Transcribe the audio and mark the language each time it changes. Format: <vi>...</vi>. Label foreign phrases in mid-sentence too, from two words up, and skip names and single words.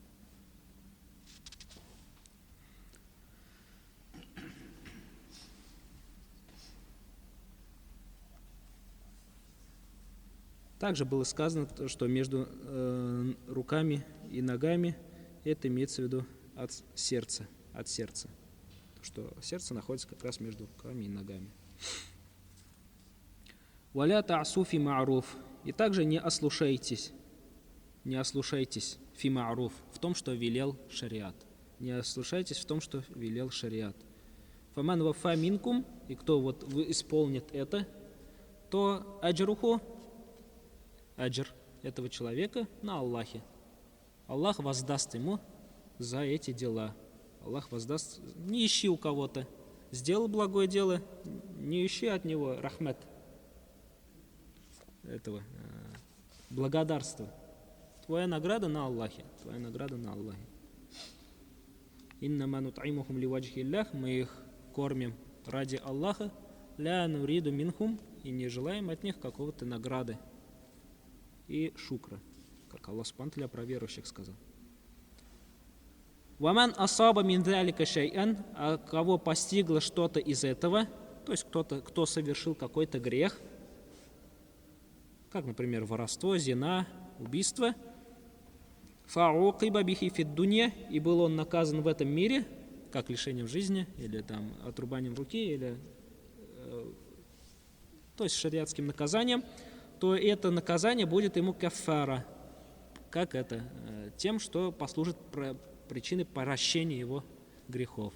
<ru>Также было сказано, что между руками и ногами это имеется в виду от сердца. Что сердце находится как раз между руками и ногами.</ru> <ar>«ولا تعصوا في معروف».</ar> <ru>И также не ослушайтесь</ru> <ar>في معروف,</ar> <ru>в том, что велел шариат. Не ослушайтесь в том, что велел шариат.</ru> <ar>«فمن وفى منكم»,</ar> <ru>и кто вот исполнит это, то аджруху, аджр этого человека на Аллахе. Аллах воздаст ему за эти дела. Аллах воздаст. Не ищи у кого-то. Сделал благое дело, не ищи от него рахмет. Этого благодарства. Твоя награда на Аллахе. Твоя награда на Аллахе.</ru> <ar>«إنما نطعمهم لوجه الله»,</ar> <ru>мы их кормим ради Аллаха,</ru> <ar>لا نريد منهم,</ar> <ru>и не желаем от них какого-то награды и шукра, как Аллах Субхану про верующих сказал.</ru> <ar>«ومن أصاب من ذلك شيئا»,</ar> <ru>а кого постигло что-то из этого, то есть кто совершил какой-то грех, как, например, воровство, зина, убийство,</ru> <ar>فعوقب به في الدنيا,</ar> <ru>и был он наказан в этом мире, как лишением жизни, или там отрубанием руки, или то есть шариатским наказанием, то это наказание будет ему каффара, как это, тем, что послужит причиной прощения его грехов.</ru>